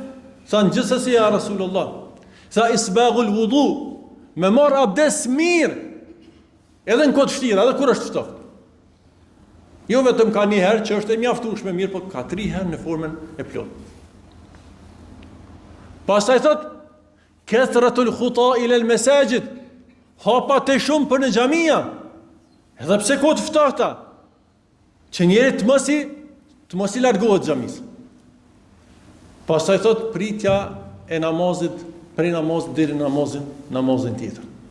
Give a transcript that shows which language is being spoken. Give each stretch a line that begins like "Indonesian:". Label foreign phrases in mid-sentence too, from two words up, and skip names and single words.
Albanian: Sa gjithsesi
Arabic: يا رسول الله.
Albanian: Sa
Arabic: إسباغ الوضوء,
Albanian: me marr abdes mirë, edhe në kohë të vështira, edhe kur është ftohtë. Jo vetëm ka një herë që është e mjaftueshme mirë, por ka 3 herë në formën e plotë. Pastaj thot:
Arabic: كثرة الخطا إلى المساجد,
Albanian: hapa të shumë për në xhamia, edhe pse kohë të ftohta, që njeri të mos i largohet xhamis. Pastaj thot: pritja e namazit, prej namazit deri në namazin tjetër.